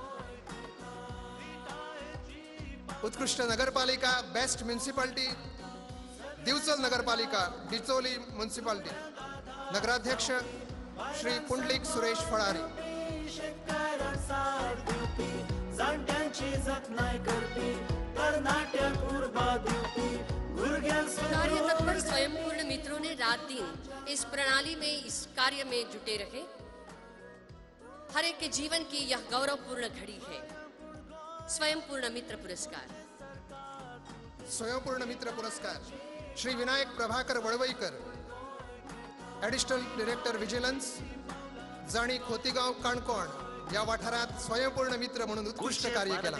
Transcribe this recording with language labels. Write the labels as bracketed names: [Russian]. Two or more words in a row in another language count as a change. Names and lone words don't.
[Konkani] उत्कृष्ट नगरपालिका [English] best municipality [Konkani] दिवचल नगरपालिका डिचोली म्युनिसिपालिटी। नगराध्यक्ष श्री पुंडलिक सुरेश फळारी। शेतकारांक साथ दिवपी, जाणट्यांची जतनाय करपी, तरणाट्यांक उर्बा दिवपी, भुरग्यांक [Hindi] कार्य तत्पर स्वयंपूर्ण मित्रों ने रात दिन इस प्रणाली में इस कार्य में जुटे रहे। हर एक के जीवन की यह गौरवपूर्ण घड़ी है। स्वयंपूर्ण मित्र पुरस्कार। [Konkani] स्वयंपूर्ण मित्र पुरस्कार श्री विनायक प्रभाकर वळवईकर [English] additional director vigilance [Konkani] जाणी खोतीगांव काणकोण या वाठारात स्वयंपूर्ण मित्र म्हणून उत्कृष्ट कार्य केला।